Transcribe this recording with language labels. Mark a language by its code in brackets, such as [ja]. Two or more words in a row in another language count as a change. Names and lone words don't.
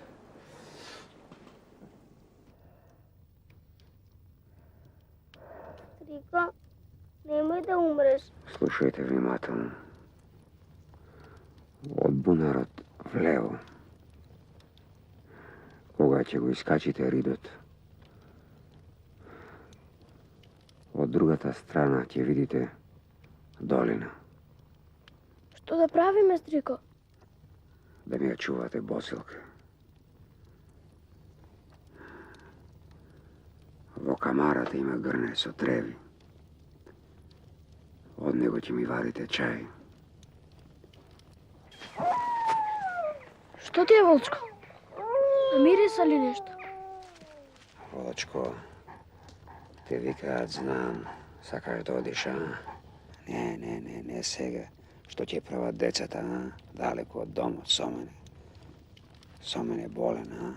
[mk] Стрико, немој да умреш. Слушајте внимателно. Од бунарот влево. Кога ќе го искачите ридот. Од другата страна ќе видите долина. Што да правиме, Стрико? Да ми ја чувате босилка. Во камарата има грне со треви. Од него ќе ми вадите чај. [sr] Što ti je, Volčko? Namiriša li nešto? [mk] Волчко, те викаат, знам, сакаш да одиш, а? Не сега. Што ќе прават децата, а? Далеко од домот, со мене. Со мене болен, а?